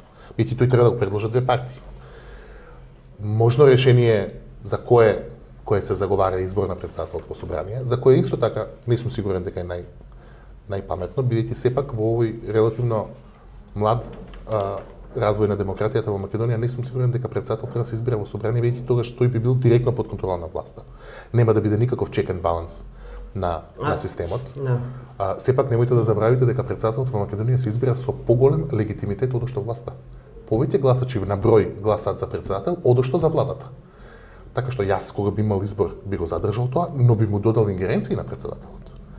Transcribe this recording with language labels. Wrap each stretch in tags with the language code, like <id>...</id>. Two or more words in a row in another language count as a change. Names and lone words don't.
<mk>Бидејќи тој треба да го предложат две партии. Можно решение за кое се заговара избор на председател во собрание, за кое исто така не сум сигурен дека е најпаметно, бидејќи сепак во овој релативно млад развој на демократијата во Македонија не сум сигурен дека председател треба да се избира во собрание, бидејќи тогаш тој би бил директно под контрола на власта. Нема да биде никаков</mk> <en>check and balance</en> <mk>на системот. Сепак немојте да забравите дека председателот во Македонија се избира со поголем легитимитет одошто власта. Повеќе гласачи на број гласаат за председател одошто за владата. Така што јас кога би имал избор би го задржал тоа, но би му додал ингеренции на председателот.</mk>